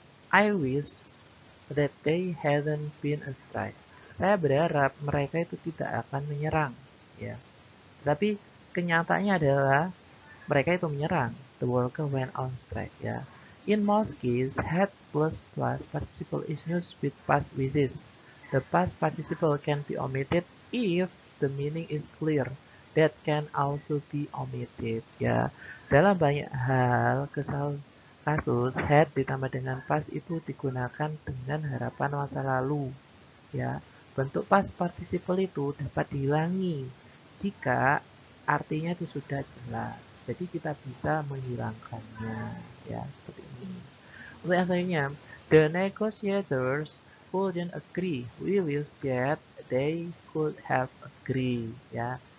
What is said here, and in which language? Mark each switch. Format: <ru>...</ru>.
<en>I wish that they hadn't been a strike.</en> <id>Saya berharap mereka itu tidak akan menyerang, ya. Tapi kenyataannya adalah mereka itu menyerang.</id> <en>The worker went on strike, ya. In most cases, had plus plus participle is used with past wishes. The past participle can be omitted if the meaning is clear. That can also be omitted, ya.</en> <id>Dalam banyak hal, kasus had ditambah dengan past itu digunakan dengan harapan masa lalu, ya. Bentuk past participle itu dapat dihilangi jika artinya itu sudah jelas. Jadi kita bisa menghilangkannya, ya, seperti ini. Untuk yang selanjutnya,</id> <en>the negotiators couldn't agree. We wish that they could have agree, ya.</en>